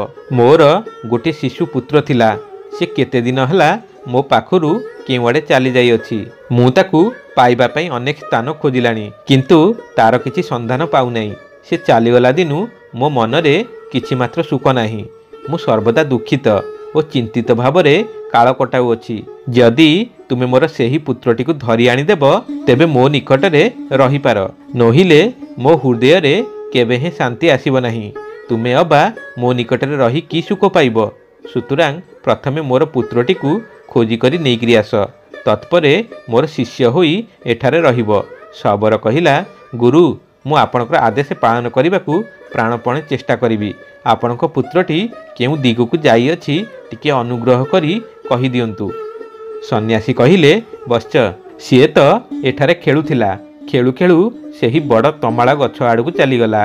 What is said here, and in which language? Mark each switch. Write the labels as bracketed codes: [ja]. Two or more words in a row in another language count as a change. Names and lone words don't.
[or] ମୋର ଗୋଟେ ଶିଶୁ ପୁତ୍ର ଥିଲା, ସେ କେତେ ଦିନ ହେଲା ମୋ ପାଖରୁ କେଉଁଆଡ଼େ ଚାଲି ଯାଇ ଅଛି। ମୁଁ ତାକୁ ପାଇବା ପାଇଁ ଅନେକ ସ୍ଥାନ ଖୋଜିଲିଣି, କିନ୍ତୁ ତାର କିଛି ସନ୍ଧାନ ପାଉ ନାହିଁ। ସେ ଚାଲିଗଲା ଦିନୁ ମୋ ମନରେ କିଛି ମାତ୍ର ସୁଖ ନାହିଁ। ମୁଁ ସର୍ବଦା ଦୁଃଖିତ ଓ ଚିନ୍ତିତ ଭାବରେ କାଳ କଟାଉ ଅଛି। ଯଦି ତୁମେ ମୋର ସେହି ପୁତ୍ରଟି କୁ ଧରି ଆଣି ଦେବ ତେବେ ମୋ ନିକଟରେ ରହି ପାର, ନହେଲେ ମୋ ହୃଦୟ ରେ କେବେ ହେଁ ଶାନ୍ତି ଆସିବ ନାହିଁ। ତୁମେ ଅବା ମୋ ନିକଟରେ ରହି କି ସୁଖ ପାଇବ। ସୁତରାଂ ପ୍ରଥମେ ମୋର ପୁତ୍ରଟି କୁ ଖୋଜି କରି ନେଇକରି ଆସ, ତତ୍ପରେ ମୋର ଶିଷ୍ୟ ହୋଇ ଏଠାରେ ରହିବ। ଶବର କହିଲା, ଗୁରୁ ମୁଁ ଆପଣଙ୍କର ଆଦେଶ ପାଳନ କରିବାକୁ ପ୍ରାଣପଣେ ଚେଷ୍ଟା କରିବି। ଆପଣଙ୍କ ପୁତ୍ରଟି କେଉଁ ଦିଗକୁ ଯାଇ ଅଛି ଟିକେ ଅନୁଗ୍ରହ କରି କହି ଦିଅନ୍ତୁ। ସନ୍ନ୍ୟାସୀ କହିଲେ, ବତ୍ସ ସିଏ ତ ଏଠାରେ ଖେଳୁଥିଲା। ଖେଳୁ ଖେଳୁ ସେହି ବଡ଼ ତମାଳ ଗଛ ଆଡ଼କୁ ଚାଲିଗଲା।